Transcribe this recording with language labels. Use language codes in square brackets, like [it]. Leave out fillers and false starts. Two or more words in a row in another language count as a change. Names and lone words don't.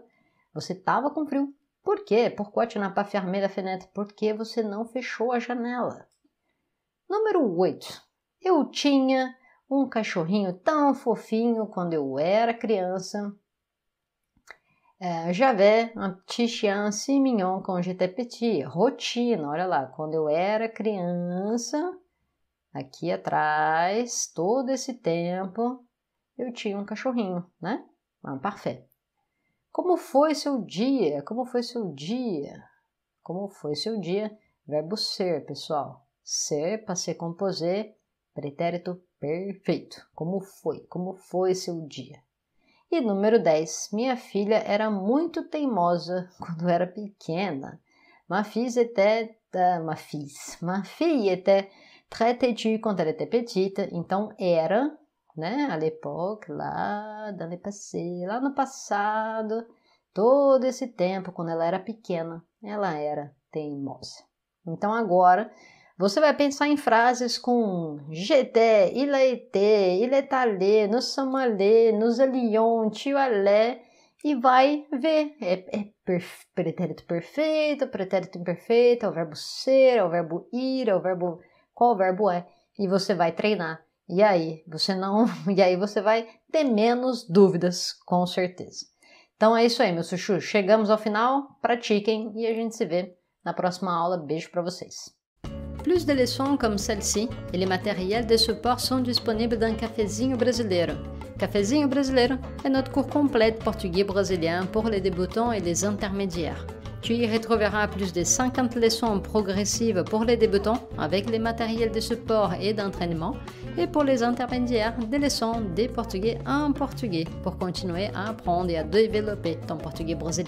[pt] Você estava com frio? Por quê? [fr] Pourquoi tu n'as pas fermé la fenêtre? [pt] Por que você não fechou a janela? Número 8. Eu tinha um cachorrinho tão fofinho quando eu era criança. [fr] J'avais un petit chien si mignon quand j'étais petit. [pt] Rotina, olha lá, quando eu era criança, aqui atrás, todo esse tempo, eu tinha um cachorrinho, né? [fr] Un parfait. [pt] Como foi seu dia? Como foi seu dia? Como foi seu dia? Verbo ser, pessoal. Ser, [fr] passé composé, [pt] pretérito perfeito. Como foi? Como foi seu dia? E número 10. Minha filha era muito teimosa quando era pequena. Ma fille était très têtue quand elle était petite. Então, era, né, [fr] à l'époque, [pt] lá no passado, todo esse tempo, quando ela era pequena, ela era teimosa. Então, agora, você vai pensar em frases com [fr] j'étais, il a été, il est allé, nous sommes allés, nous allions, tu allais, [pt] e vai ver. Pretérito perfeito, pretérito imperfeito, é o verbo ser, é o verbo ir, é o verbo... Qual verbo é? E você vai treinar. E aí você vai ter menos dúvidas, com certeza. Então é isso aí, meus chuchus. Chegamos ao final, pratiquem e a gente se vê na próxima aula. Beijo para vocês. [fr] Plus de leçons comme celle-ci et les matériels de support sont disponibles dans Cafezinho Brasileiro. Cafezinho Brasileiro est notre cours complet de portugais brésilien pour les débutants et les intermédiaires. Tu y retrouveras plus de 50 leçons progressives pour les débutants avec les matériels de support et d'entraînement et pour les intermédiaires des leçons de portugais en portugais pour continuer à apprendre et à développer ton portugais brésilien.